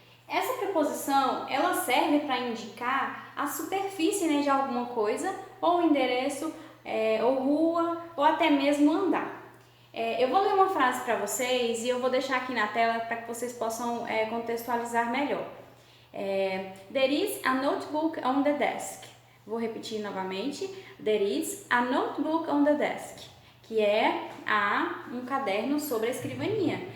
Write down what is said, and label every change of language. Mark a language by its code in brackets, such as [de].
[pt] Essa preposição, ela serve para indicar a superfície, né, de alguma coisa, ou endereço, ou rua, ou até mesmo andar. Eu vou ler uma frase para vocês e eu vou deixar aqui na tela para que vocês possam contextualizar melhor. [en] There is a notebook on the desk. [pt] Vou repetir novamente. [en] There is a notebook on the desk, [pt] que há um caderno sobre a escrivania.